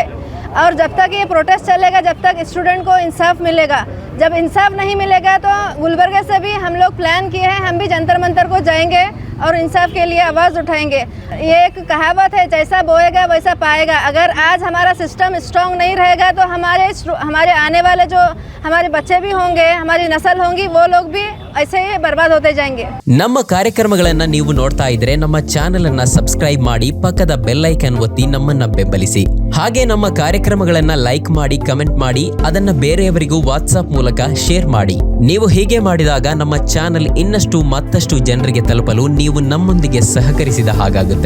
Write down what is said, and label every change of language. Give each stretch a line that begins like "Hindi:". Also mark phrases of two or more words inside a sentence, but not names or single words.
Hindi: और जब तक ये प्रोटेस्ट चलेगा, जब तक स्टूडेंट को इंसाफ मिलेगा, जब इंसाफ नहीं मिलेगा तो गुलबर्गा से भी हम लोग प्लान किए हैं, हम भी जंतर मंतर को जाएंगे और इंसाफ के लिए आवाज़ उठाएंगे. ये एक कहावत है, जैसा बोएगा वैसा पाएगा. अगर आज हमारा सिस्टम स्ट्रॉन्ग नहीं रहेगा तो हमारे आने वाले जो हमारे बच्चे भी होंगे, हमारी नस्ल होंगी, वो लोग भी ऐसे ही बर्बाद होते जाएंगे।
Kannada: ನಮ್ಮ ಕಾರ್ಯಕ್ರಮಗಳನ್ನ ನೀವು ನೋಡ್ತಾ ಇದ್ರೆ ನಮ್ಮ ಚಾನೆಲ್ ಅನ್ನ ಸಬ್ಸ್ಕ್ರೈಬ್ ಮಾಡಿ ಪಕ್ಕದ ಬೆಲ್ ಐಕಾನ್ ಒತ್ತಿ ನಮ್ಮನ್ನ ಬೆಂಬಲಿಸಿ. ಹಾಗೆ ನಮ್ಮ ಕಾರ್ಯಕ್ರಮಗಳನ್ನ ಲೈಕ್ ಮಾಡಿ, ಕಮೆಂಟ್ ಮಾಡಿ, ಅದನ್ನ ಬೇರೆಯವರಿಗೂ ವಾಟ್ಸ್ಆಪ್ ಮೂಲಕ ಶೇರ್ ಮಾಡಿ. ನೀವು ಹೀಗೆ ಮಾಡಿದಾಗ ನಮ್ಮ ಚಾನೆಲ್ ಇನ್ನಷ್ಟು ಮತ್ತಷ್ಟು ಜನರಿಗೆ ತಲುಪಲು ನೀವು ನಮ್ಮೊಂದಿಗೆ ಸಹಕರಿಸಿದ ಹಾಗಾಗುತ್ತೆ.